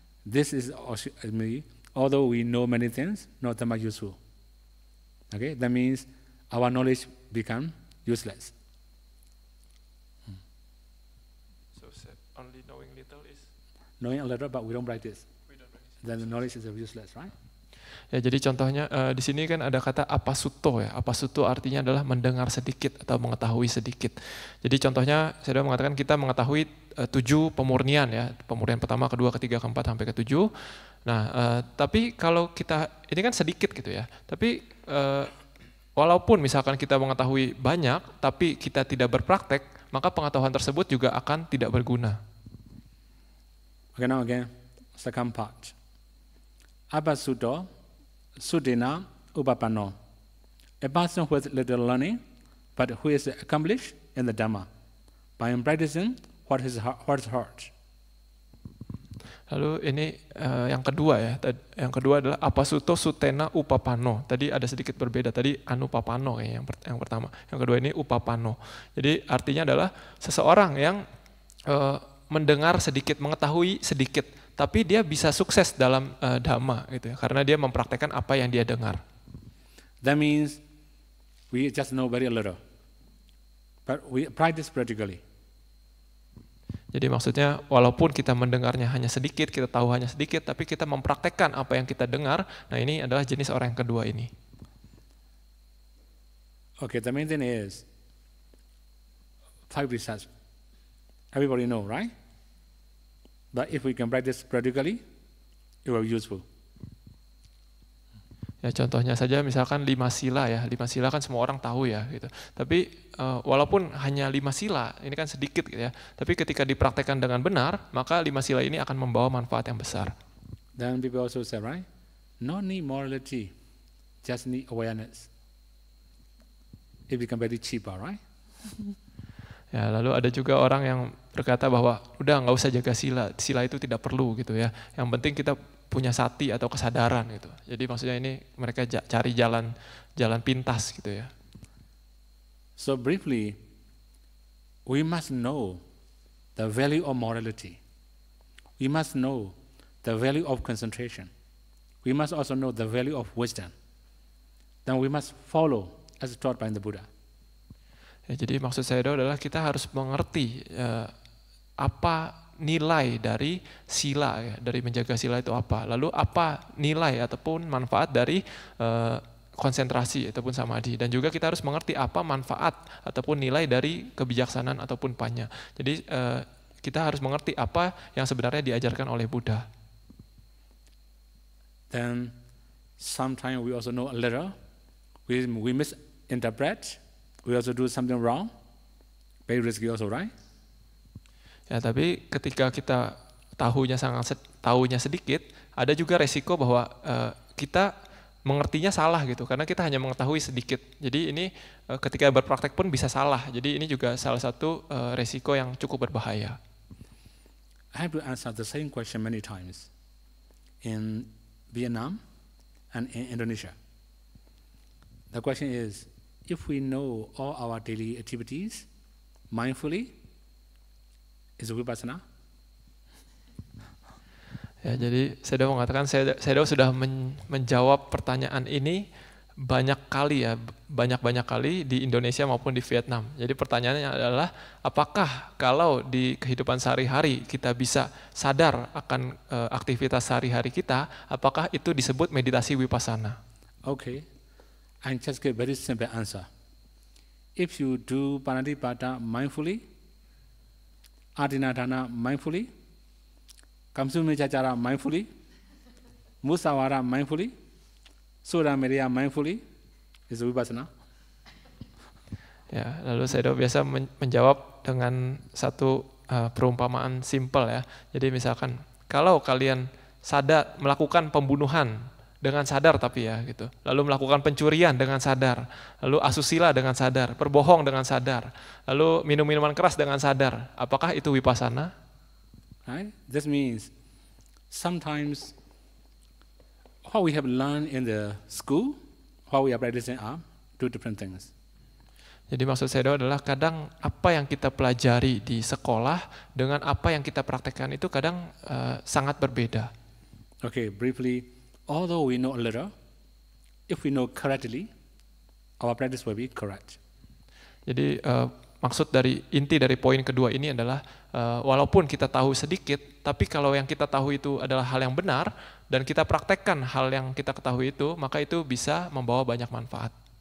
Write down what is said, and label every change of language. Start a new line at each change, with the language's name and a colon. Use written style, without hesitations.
English: This is me. Although we know many things, not that much useful. Okay? That means our knowledge become useless. So only knowing little is knowing a little, but we don't practice. Then the knowledge is useless, right?
Indonesian: Ya, jadi contohnya di sini kan ada kata apasuto ya. Apasuto artinya adalah mendengar sedikit atau mengetahui sedikit. Jadi contohnya saya sudah mengatakan kita mengetahui 7 pemurnian ya. Pemurnian pertama, kedua, ketiga, keempat sampai ke 7. Nah, tapi kalau kita ini kan sedikit gitu ya. Tapi walaupun misalkan kita mengetahui banyak tapi kita tidak berpraktek, maka pengetahuan tersebut juga akan tidak berguna.
English: Okay, now again, second part.
Pali: Abasuto Sudena Upapano.
English: A person who has little learning, but who is accomplished in the Dhamma by practicing what is heart.
Indonesian: Lalu ini yang kedua ya. Yang kedua adalah
Pali: apasuto sutena upapano.
Indonesian: Tadi ada sedikit berbeda. Tadi anupapano yang pertama. Yang kedua ini upapano. Jadi artinya adalah seseorang yang mendengar sedikit, mengetahui sedikit, tapi dia bisa sukses dalam Dhamma gitu ya, karena dia mempraktekkan apa yang dia dengar.
English: That means we just know very little, but we practice practically.
Indonesian: Jadi maksudnya walaupun kita mendengarnya hanya sedikit, kita tahu hanya sedikit, tapi kita mempraktekkan apa yang kita dengar. Nah, ini adalah jenis orang yang kedua ini.
English: Okay, the main thing is 5 precepts. Everybody know, right? But if we can practice practically, it will be useful.
Indonesian: Ya contohnya saja misalkan 5 sila ya, 5 sila kan semua orang tahu ya gitu. Tapi walaupun hanya 5 sila, ini kan sedikit gitu ya. Tapi ketika dipraktekkan dengan benar, maka 5 sila ini akan membawa manfaat yang besar.
English: Then people also say, right? No need morality, just need awareness. It become very cheaper, right?
Indonesian: Ya, lalu ada juga orang yang berkata bahwa udah nggak usah jaga sila, sila itu tidak perlu gitu ya. Yang penting kita punya sati atau kesadaran gitu. Jadi maksudnya ini mereka cari jalan pintas gitu ya.
English: So briefly, we must know the value of morality. We must know the value of concentration. We must also know the value of wisdom. Then we must follow as taught by the Buddha.
Indonesian: Ya, jadi maksud saya adalah kita harus mengerti apa nilai dari sila ya, dari menjaga sila itu apa. Lalu apa nilai ataupun manfaat dari konsentrasi ataupun samadhi, dan juga kita harus mengerti apa manfaat ataupun nilai dari kebijaksanaan ataupun panya. Jadi kita harus mengerti apa yang sebenarnya diajarkan oleh Buddha.
English: Then sometimes we also know a little. We misinterpret. We also do something wrong. Very risky also, right?
Indonesian: Ya, tapi ketika kita tahunya sedikit, ada juga resiko bahwa kita mengertinya salah gitu, karena kita hanya mengetahui sedikit. Jadi ini ketika berpraktek pun bisa salah. Jadi ini juga salah satu resiko yang cukup berbahaya.
English: I have to answer the same question many times in Vietnam and in Indonesia. The question is, if we know all our daily activities mindfully, is it vipassana?
Indonesian: Ya, jadi saya mengatakan saya sudah menjawab pertanyaan ini banyak kali di Indonesia maupun di Vietnam. Jadi pertanyaannya adalah, apakah kalau di kehidupan sehari-hari kita bisa sadar akan aktivitas sehari-hari kita, apakah itu disebut meditasi vipassana?
English: Okay, I just give very simple answer. If you do Panatipada mindfully, Adinadana mindfully, Kamsumicacara mindfully, Musawara mindfully, Surameria mindfully, is vipassana.
Indonesian: Ya, lalu saya biasa menjawab dengan satu perumpamaan simpel ya. Jadi misalkan kalau kalian sadar melakukan pembunuhan dengan sadar tapi ya gitu, lalu melakukan pencurian dengan sadar, lalu asusila dengan sadar, berbohong dengan sadar, lalu minum minuman keras dengan sadar, apakah itu vipassana?
English: Right? This means sometimes what we have learned in the school, what we are practicing are two different things.
Indonesian: Jadi maksud saya adalah kadang apa yang kita pelajari di sekolah dengan apa yang kita praktekkan itu kadang sangat berbeda.
English: Okay, briefly, although we know a little, if we know correctly, our practice will be correct.
Indonesian: Jadi inti dari poin kedua ini adalah walaupun kita tahu sedikit, tapi kalau yang kita tahu itu adalah hal yang benar dan kita praktekkan hal yang kita ketahui itu, maka itu bisa membawa banyak manfaat.